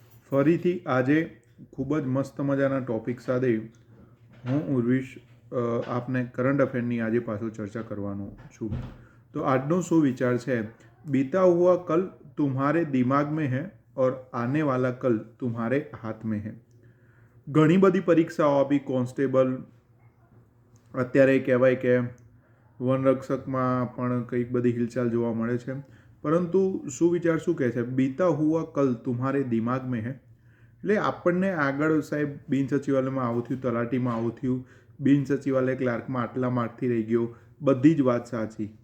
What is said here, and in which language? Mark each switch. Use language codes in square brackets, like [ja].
[gu] ફરીથી આજે ખૂબ જ મસ્ત મજાના ટોપિક સાથે હું ઉર્વિશ આપને કરંટ અફેરની આજે પાછો ચર્ચા કરવાનો છું. તો આજનો શું વિચાર છે? [hi] बीता हुआ कल तुम्हारे दिमाग में है और आने वाला कल तुम्हारे हाथ में है. [gu] ઘણી બધી પરીક્ષાઓ આપી, કોન્સ્ટેબલ, અત્યારે કહેવાય કે વનરક્ષકમાં પણ કંઈક બધી હિલચાલ જોવા મળે છે. પરંતુ સુવિચાર શું કહે છે? [hi] બીતા હુઆ કલ તુમ્હારે દિમાગ મેં હે. [gu] એટલે આપણને આગળ સાહેબ બિન સચિવાલયમાં આવું થયું, તલાટીમાં આવું થયું, બિન સચિવાલય ક્લાર્કમાં આટલા માર્કથી રહી ગયો, બધી જ વાત સાચી.